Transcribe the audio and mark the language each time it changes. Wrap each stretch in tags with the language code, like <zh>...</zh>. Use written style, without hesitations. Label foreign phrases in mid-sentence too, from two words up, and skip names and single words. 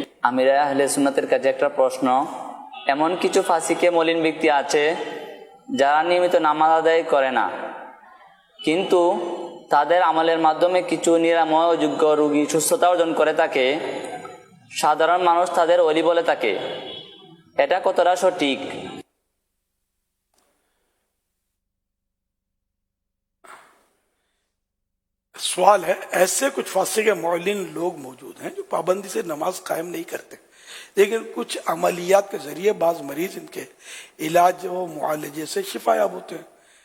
<bn>আমিরে আহলে সুন্নাতের কাছে একটা প্রশ্ন, এমন কিছু ফাসিকে মলিন ব্যক্তি আছে যারা নিয়মিত নামাজ আদায় করে না, কিন্তু তাদের আমলের মাধ্যমে কিছু নিরাময় যোগ্য রোগী সুস্থতা অর্জন করে থাকে, সাধারণ মানুষ তাদের ওলি বলে থাকে, এটা কতটা সঠিক?</bn> <ur>سوال ہے، ایسے کچھ فاسق معلن لوگ موجود ہیں جو پابندی سے نماز قائم نہیں کرتے، لیکن کچھ عملیات کے ذریعے بعض مریض ان کے علاج و معالجے سے شفا یاب ہوتے ہیں.</ur>